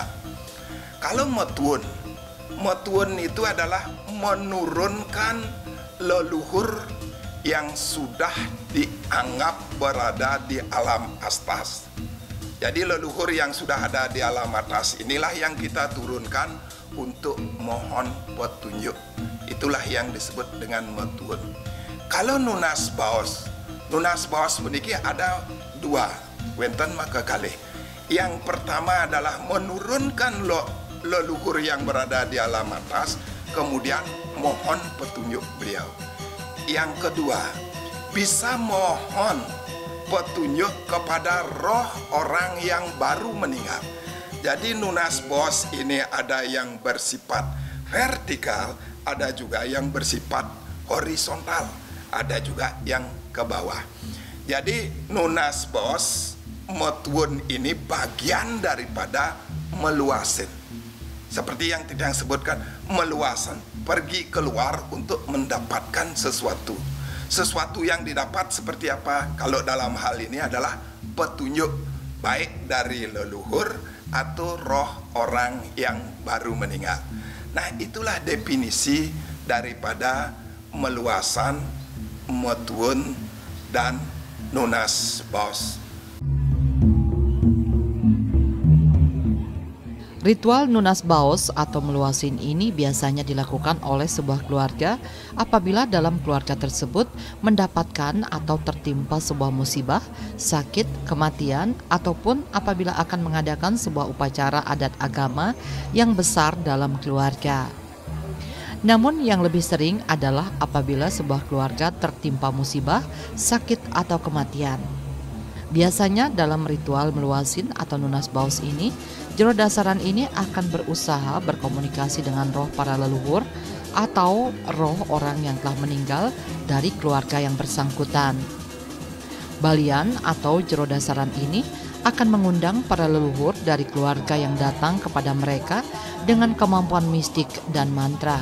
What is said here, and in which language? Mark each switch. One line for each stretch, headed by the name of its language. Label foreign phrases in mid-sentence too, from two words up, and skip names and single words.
Indonesian: Kalau metuun itu adalah menurunkan leluhur yang sudah dianggap berada di alam atas. Jadi leluhur yang sudah ada di alam atas inilah yang kita turunkan untuk mohon petunjuk. Itulah yang disebut dengan metuun. Kalau nunas baos memiliki ada dua,
Balinese: wenten maka kalih.
Indonesian: Yang pertama adalah menurunkan leluhur yang berada di alam atas, kemudian mohon petunjuk beliau. Yang kedua, bisa mohon petunjuk kepada roh orang yang baru meninggal. Jadi nunas baos ini ada yang bersifat vertikal, ada juga yang bersifat horizontal, ada juga yang ke bawah. Jadi nunas baos metuun ini bagian daripada meluasin. Seperti yang tidak sebutkan, meluasan, pergi keluar untuk mendapatkan sesuatu. Sesuatu yang didapat seperti apa? Kalau dalam hal ini adalah petunjuk baik dari leluhur atau roh orang yang baru meninggal. Nah, itulah definisi daripada meluasan, metuun, dan nunas baos. Ritual nunas baos atau meluasin ini biasanya dilakukan oleh sebuah keluarga apabila dalam keluarga tersebut mendapatkan atau tertimpa sebuah musibah, sakit, kematian, ataupun apabila akan mengadakan sebuah upacara adat agama yang besar dalam keluarga. Namun yang lebih sering adalah apabila sebuah keluarga tertimpa musibah, sakit, atau kematian. Biasanya dalam ritual meluasin atau nunas baos ini, jero dasaran ini akan berusaha berkomunikasi dengan roh para leluhur atau roh orang yang telah meninggal dari keluarga yang bersangkutan. Balian atau jero dasaran ini akan mengundang para leluhur dari keluarga yang datang kepada mereka dengan kemampuan mistik dan mantra.